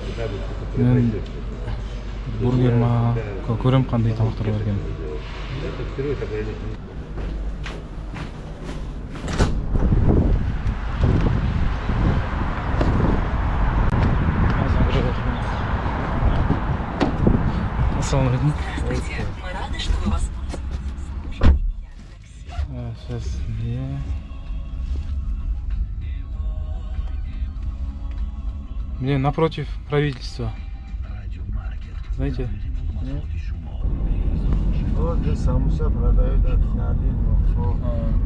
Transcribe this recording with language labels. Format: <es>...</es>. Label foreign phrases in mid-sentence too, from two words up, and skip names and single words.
<kk>Мен бургер ма, көрем қандай тамақтар бар екен. Ассалаумалейкум.</kk> <ru>Мы рады, что вы воспользовались. Сейчас где? Мне напротив правительства. Знаете? Нет? Вот здесь самуса продают один.</ru>